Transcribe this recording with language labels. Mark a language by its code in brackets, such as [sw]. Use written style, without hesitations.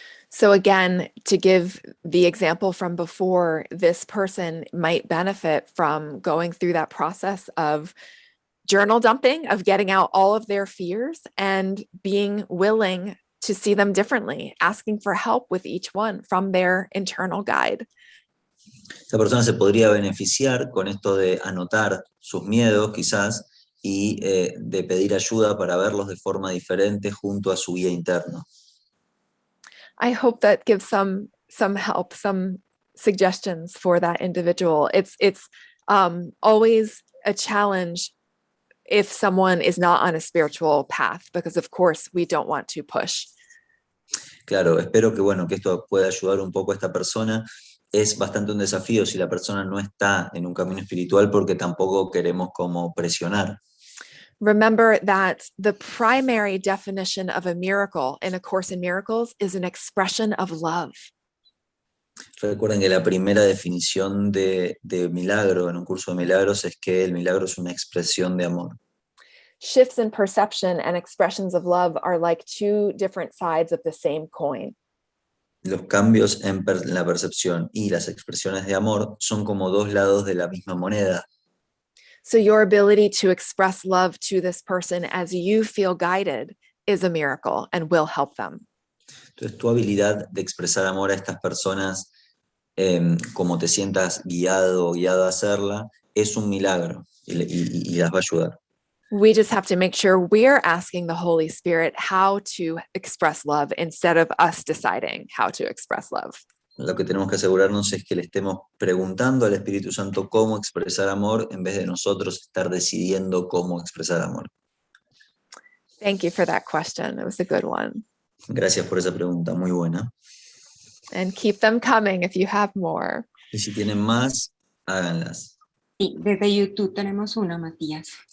[en] So again, to give the example from before, this person might benefit from going through that process of journal dumping, of getting out all of their fears and being willing to see them differently, asking for help with each one from their internal guide. [es] Esta persona se podría beneficiar con esto de anotar sus miedos quizás y de pedir ayuda para verlos de forma diferente junto a su guía interno. [en] I hope that gives some help, some suggestions for that individual. It's always a challenge if someone is not on a spiritual path, because of course we don't want to push. [es] Claro, espero que esto pueda ayudar un poco a esta persona. Es bastante un desafío si la persona no está en un camino espiritual porque tampoco queremos como presionar. [en] Remember that the primary definition of a miracle in A Course in Miracles is an expression of love. [es] Recuerden que la primera definición de milagro en un curso de milagros es que el milagro es una expresión de amor. [en] Shifts in perception and expressions of love are like two different sides of the same coin. [es] Los cambios en la percepción y las expresiones de amor son como dos lados de la misma moneda. [en] So your ability to express love to this person as you feel guided is a miracle and will help them. [es] Entonces, tu habilidad de expresar amor a estas personas, como te sientas guiado o guiada a hacerla, es un milagro y las va a ayudar. [en] We just have to make sure we're asking the Holy Spirit how to express love instead of us deciding how to express love. [es] Lo que tenemos que asegurarnos es que le estemos preguntando al Espíritu Santo cómo expresar amor en vez de nosotros estar decidiendo cómo expresar amor. [en] Thank you for that question. It was a good one. [es] Gracias por esa pregunta, muy buena. [en] And keep them coming if you have more. [es] Y si tienen más, háganlas. Sí, desde YouTube tenemos una, Matías.